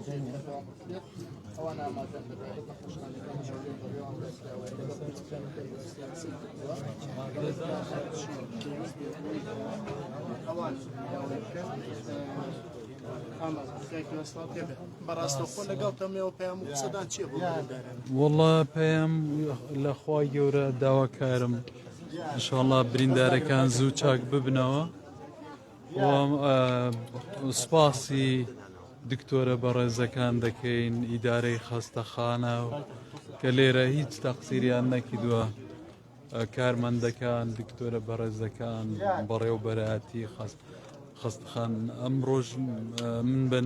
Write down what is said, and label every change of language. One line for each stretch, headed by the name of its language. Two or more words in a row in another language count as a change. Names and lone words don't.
Arabic: أو أنا ما كنت بخش على كم شغل اليوم بس
Central Kurdish: والله پێم لە خوای گەورە داواکارم انشاءالله بریندارەکان زوو چاک ببنەوە سپاسی دکتۆرە بەڕێزەکان دەکەین ئیدارەی خەستەخانە کە لێرە هیچ تەقسیریان نەکردووە کارمەندەکان دکتۆرە بەڕێزەکان بەڕێوەبەرایەتی خەستەخان ئەمڕۆژ من بە